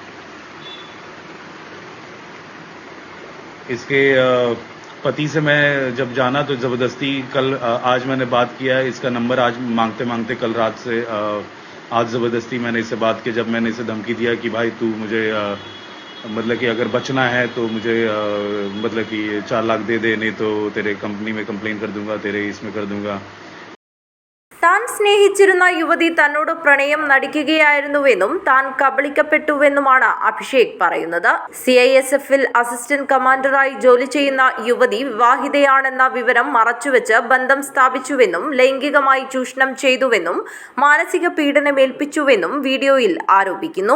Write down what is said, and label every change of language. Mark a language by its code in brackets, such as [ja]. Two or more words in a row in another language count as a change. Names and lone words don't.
[hi] इसके पति से मैं जब जाना तो ज़बरदस्ती आज मैंने बात किया है. इसका नंबर आज मांगते मांगते कल रात से आज ज़बरदस्ती मैंने इससे बात की. जब मैंने इसे धमकी दिया कि भाई तू मुझे मतलब कि अगर बचना है तो मुझे मतलब कि 4 लाख दे दे, नहीं तो तेरे कंपनी में कंप्लेन कर दूंगा, तेरे इसमें कर दूंगा. [ml] താൻ സ്നേഹിച്ചിരുന്ന യുവതി തന്നോട് പ്രണയം നടിക്കുകയായിരുന്നുവെന്നും താൻ കബളിക്കപ്പെട്ടുവെന്നുമാണ് അഭിഷേക് പറയുന്നത്. CISFൽ അസിസ്റ്റന്റ് കമാൻഡറായി ജോലി ചെയ്യുന്ന യുവതി വിവാഹിതയാണെന്ന വിവരം മറച്ചുവെച്ച് ബന്ധം സ്ഥാപിച്ചുവെന്നും ലൈംഗികമായി ചൂഷണം ചെയ്തുവെന്നും മാനസിക പീഡനമേൽപ്പിച്ചുവെന്നും വീഡിയോയിൽ ആരോപിക്കുന്നു.